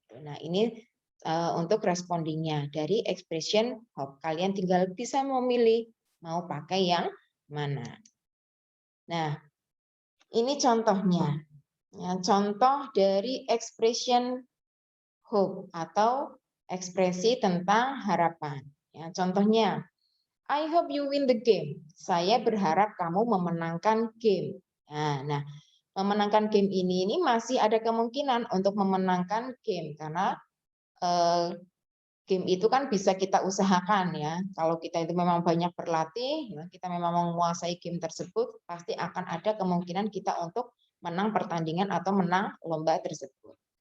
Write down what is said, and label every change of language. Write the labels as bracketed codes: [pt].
[id] Nah, ini untuk respondingnya dari expression hope. Kalian tinggal bisa memilih mau pakai yang mana. Nah, ini contohnya. Ya, contoh dari expression hope atau ekspresi tentang harapan. Ya, contohnya, [en] I hope you win the game. [id] Saya berharap kamu memenangkan game. Nah, memenangkan game ini masih ada kemungkinan untuk memenangkan game karena game itu kan bisa kita usahakan ya. Kalau kita itu memang banyak berlatih, ya, kita memang menguasai game tersebut, pasti akan ada kemungkinan kita untuk menang pertandingan atau menang lomba tersebut.